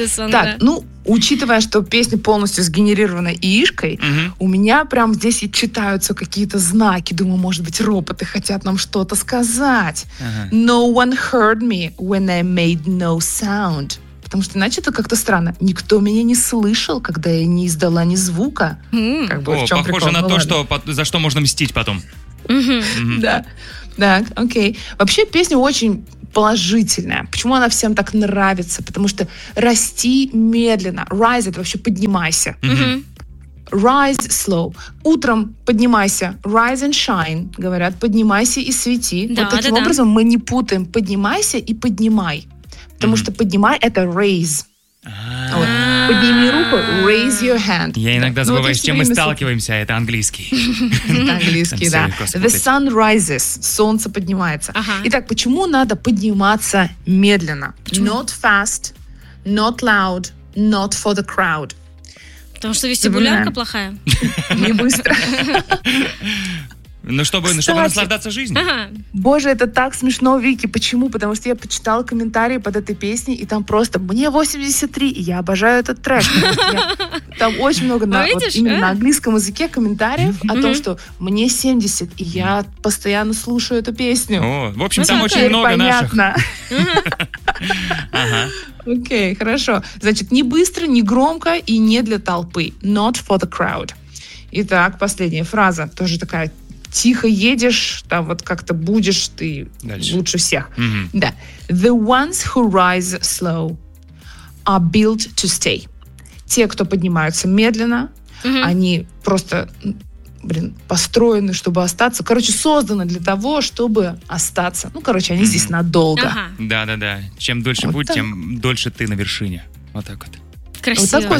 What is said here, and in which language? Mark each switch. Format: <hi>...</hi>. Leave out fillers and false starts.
<ru>Так, ну, учитывая, что песня полностью сгенерирована ИИшкой, у меня прям здесь и читаются какие-то знаки. Думаю, может быть, роботы хотят нам что-то сказать.</ru> <en>No one heard me when I made no sound.</en> <ru>Потому что иначе это как-то странно. Никто меня не слышал, когда я не издала ни звука. Похоже на то, за что можно мстить потом. Да. Так, окей. Вообще песня очень положительная. Почему она всем так нравится? Потому что расти медленно. Rise — это вообще поднимайся.</ru> <en>Rise slow.</en> <ru>Утром поднимайся.</ru> <en>Rise and shine.</en> <ru>Говорят, поднимайся и свети. Да, вот таким образом мы не путаем. Поднимайся и поднимай. Потому что поднимай — это raise. Подними руку,</ru> <en>raise your hand.</en> <ru>Я иногда забываю, с чем мы сталкиваемся. Это английский. Английский, да.</ru> <en>The sun rises.</en> <ru>Солнце поднимается. Итак, почему надо подниматься медленно?</ru> <en>Not fast, not loud, not for the crowd.</en> <ru>Потому что вестибулярка плохая. Не быстро. Ну, чтобы наслаждаться жизнью. Боже, это так смешно, Вики. Почему? Потому что я почитала комментарии под этой песней, и там просто «Мне 83, и я обожаю этот трек». Там очень много именно на английском языке комментариев о том, что «Мне 70, и я постоянно слушаю эту песню». В общем, там очень много наших. Понятно. Окей, хорошо. Значит, не быстро, не громко и не для толпы.</ru> <en>Not for the crowd.</en> <ru>Итак, последняя фраза. Тоже такая... Тихо едешь, там вот как-то будешь ты дальше. Лучше всех. Да.</ru> <en>The ones who rise slow are built to stay.</en> <ru>Те, кто поднимаются медленно, они просто, построены, чтобы остаться. Короче, созданы для того, чтобы остаться. Ну, короче, они здесь надолго. Да-да-да. Чем дольше вот будь, так. Тем дольше ты на вершине. Вот так вот. Красиво, вот такой</ru>